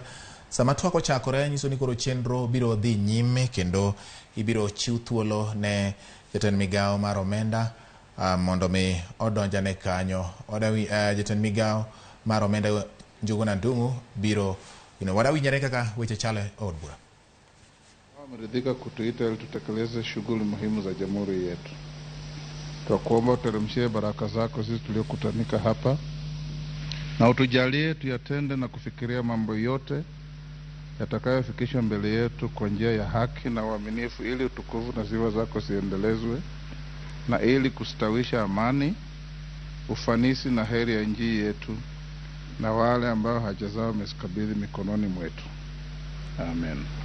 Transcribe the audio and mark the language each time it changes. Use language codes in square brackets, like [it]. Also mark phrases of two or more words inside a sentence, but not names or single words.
[luo] Sama twak ochakore nyiso ni koro chenro biro dhi nyime kendo ibiro chiw thuolo ne jatend migawo mar omenda mondo mi odonjane kanyo. Jatend migawo mar omenda Njuguna Ndung'u biro wadawinjore kaka weche chale Od Bura. [sw] Wameridhika kutuita ili tutekeleze shughuli muhimu za jamhuri yetu. Twakuomba uteremshie baraka zako sisi tuliokutanika hapa, na utujalie tuyatende na kufikiria mambo yote yatakayofikishwa mbele yetu kwa njia ya haki na uaminifu, ili utukufu na sifa zako ziendelezwe, na ili kustawisha amani, ufanisi na heri ya nchi yetu na wale ambao haja zao wamezikabidhi mikononi mwetu. Amen.